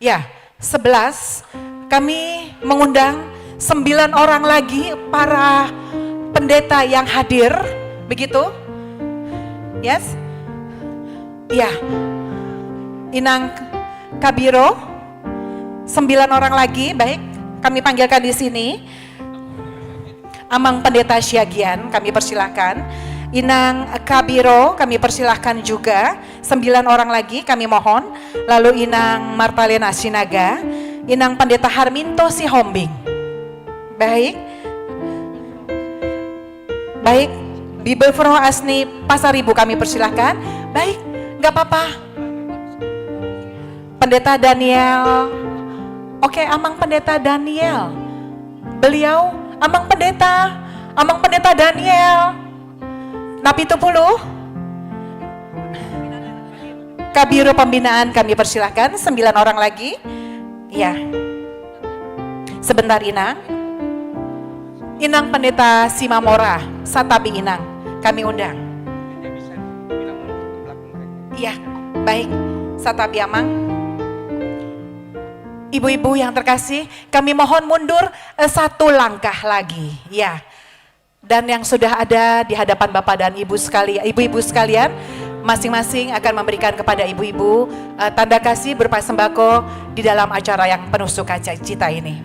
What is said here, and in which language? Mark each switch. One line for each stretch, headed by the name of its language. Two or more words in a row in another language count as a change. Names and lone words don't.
Indonesian: Ya, 11, kami mengundang 9 orang lagi para pendeta yang hadir, begitu? Yes? Ya, Inang Kabiro, 9 orang lagi, baik, kami panggilkan di sini. Amang Pendeta Syagian, kami persilahkan. Inang Kabiro, kami persilahkan juga. 9 orang lagi, kami mohon. Lalu Inang Martalena Sinaga, Inang Pendeta Harminto Sihombing. Baik. Baik, Bibel Froh Asni Pasaribu kami persilahkan. Baik, gak apa-apa. Pendeta Daniel. Oke, Amang Pendeta Daniel. Beliau Amang Pendeta Daniel, Napi Tupulu, Kabiro Pembinaan kami persilahkan, 9 orang lagi, ya. Sebentar Inang Pendeta Simamora,
Batak Toba: Satabi Inang,
Indonesian: kami undang. Iya, baik,
Batak Toba: Satabi Amang.
Indonesian: Ibu-ibu yang terkasih, kami mohon mundur 1 langkah lagi, ya. Dan yang sudah ada di hadapan Bapak dan Ibu sekalian, ibu-ibu sekalian, masing-masing akan memberikan kepada ibu-ibu tanda kasih berupa sembako di dalam acara yang penuh sukacita ini.